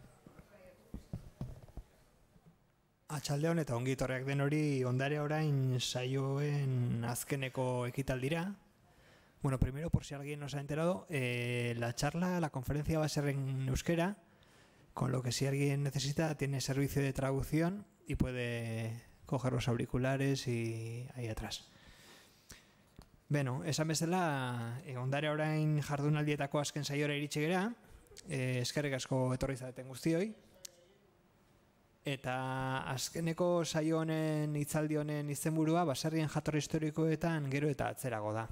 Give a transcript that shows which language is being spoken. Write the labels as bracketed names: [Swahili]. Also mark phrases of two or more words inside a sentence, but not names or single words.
[Basque] Atxaldeon eta ongi etorriak den hori ondare orain saioen azkeneko ekitaldira. [Spanish] Bueno, primero, por si alguien no se ha enterado, la conferencia va a ser en euskera, con lo que si alguien necesita tiene servicio de traducción y puede coger los auriculares y ahí atrás. [Basque] Beno, esan bezala, ondare orain jardunaldietako azken saiora iritsi gera, eskerrik asko etorri zareten guztioi. Eta azkeneko saio honen hitzaldi honen izenburua baserrien jatorri historikoetan gero eta atzerago da.